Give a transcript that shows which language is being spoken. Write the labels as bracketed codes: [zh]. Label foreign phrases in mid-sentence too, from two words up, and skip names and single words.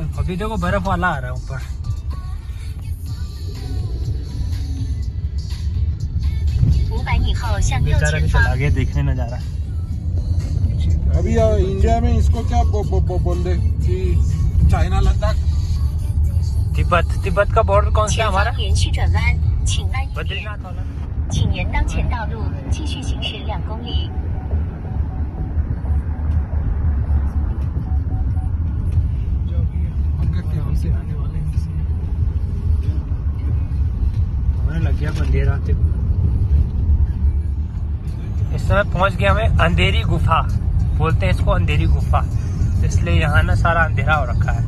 [hi] अभी देखो बर्फ वाला आ रहा है ऊपर। बेचारा भी चला गया देखने नजारा। अभी इंडिया में इसको क्या बोल दे कि चाइना लद्दाख। तिब्बत का बॉर्डर कौन सा है हमारा? [zh] 连续转弯，请按右边， [hi] बद्रीनाथ वाला। [zh] 请沿当前道路继续行驶2公里。 [hi] हमें लग गया अंधेरा। इस समय पहुंच गया हमें अंधेरी गुफा, बोलते हैं इसको अंधेरी गुफा, इसलिए यहाँ ना सारा अंधेरा हो रखा है।